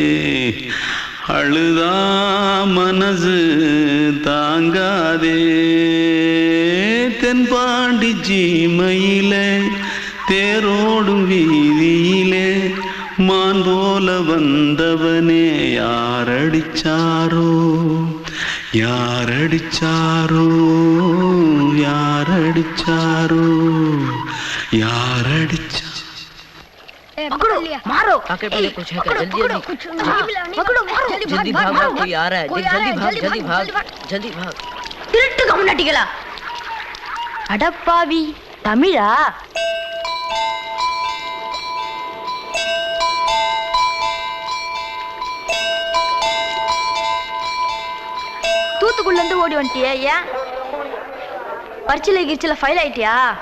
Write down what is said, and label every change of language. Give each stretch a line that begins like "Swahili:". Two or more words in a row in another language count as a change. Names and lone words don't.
Tamil: அழுதா மனசு தாங்காதே தென்பாண்டி சீமையிலே தேரோடும் வீதியிலே மான் போல வந்தவனே யாரடிச்சாரோ யாரடிச்சாரோ யாரடிச்சாரோ யாரடிச்சா
Hindi: मारो आके पहले कुछ है क्या जल्दी जल्दी पकड़ो मारो जल्दी भाग भाग कोई आ रहा है जल्दी भाग जल्दी भाग
Tamil: திருட்டு கம்முனாட்டிகளா அடப்பாவி தமிழா தூத்துக்குள்ள இருந்து ஓடி வந்துட்டியா ஏன் பரிச்சையில கிரிச்சில ஃபைல் ஆயிட்டியா